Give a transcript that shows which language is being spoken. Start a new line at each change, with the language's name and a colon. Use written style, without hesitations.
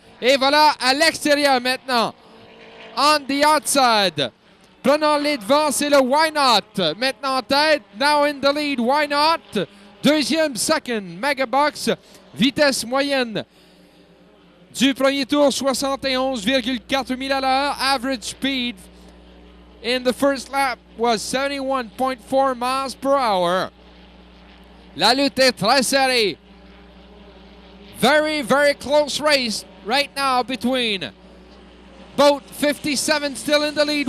French: Et voilà à l'extérieur maintenant.
English: On the outside.
French: Prenant les devants, c'est le Why Not. Maintenant en tête.
English: Now in the lead, Why Not. Deuxième, second, Megabucks.
French: Vitesse moyenne du premier tour, 71,4 000 à l'heure.
English: Average speed in the first lap was 71.4 miles per hour.
French: La lutte est très serrée.
English: Very, very close race right now between Boat 57 still in the lead.